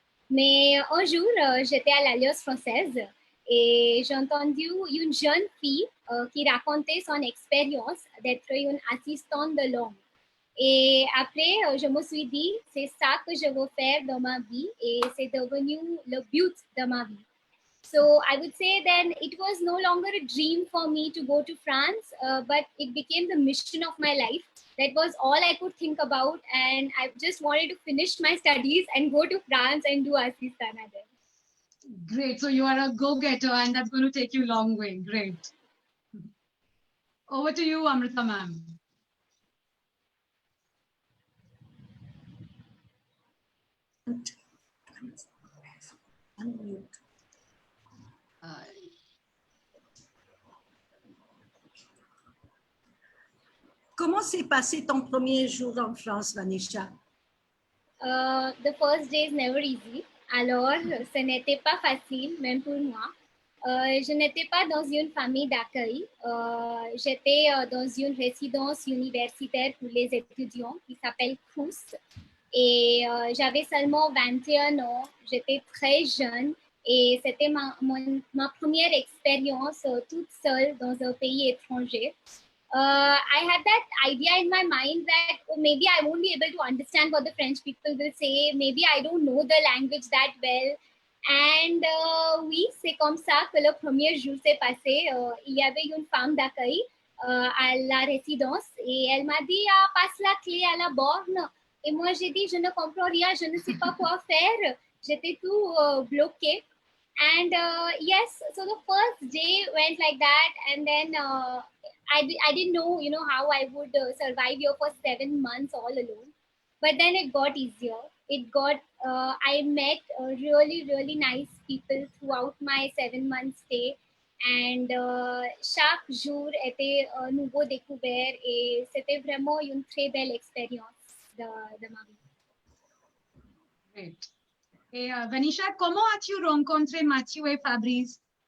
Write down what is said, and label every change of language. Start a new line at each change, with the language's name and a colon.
French: Mais un jour, j'étais à l'Alliance Française et j'ai entendu une jeune fille qui racontait son expérience d'être une assistante de langue. Et après, je me suis dit, c'est ça que je veux faire dans ma vie et c'est devenu le but de ma vie.
English: So I would say then it was no longer a dream for me to go to France, but it became the mission of my life. That was all I could think about, and I just wanted to finish my studies and go to France and do assistana there. Great. So you are a go-getter, and that's going to take you a long way. Great. Over to you, Amrita ma'am.
French: Comment s'est passé ton premier jour en France, Vanisha?
English: The first day is never easy.
French: Alors, ce n'était pas facile, même pour moi. Je n'étais pas dans une famille d'accueil. J'étais dans une résidence universitaire pour les étudiants qui s'appelle Consul. Et j'avais seulement 21 ans. J'étais très jeune. Et c'était ma première expérience toute seule dans un pays étranger.
English: I had that idea in my mind that maybe I won't be able to understand what the French people will say. Maybe I don't know the language that well.
French: And oui, c'est comme ça que le premier jour s'est passé. Il y avait une femme d'accueil à la résidence et elle m'a dit passe la clé à la borne. Et moi, j'ai dit je ne comprends rien, je ne sais pas quoi faire. J'étais tout bloquée.
English: And yes, so the first day went like that, and then I didn't know, how I would survive here for 7 months all alone. But then it got easier. I met really, really nice people throughout my 7 months stay.
French: And chaque jour était nouveau découvert et c'était vraiment une très belle expérience de ma vie.
English: Great.
French: Et Vanisha, comment as-tu rencontré Mathieu et Fabrice?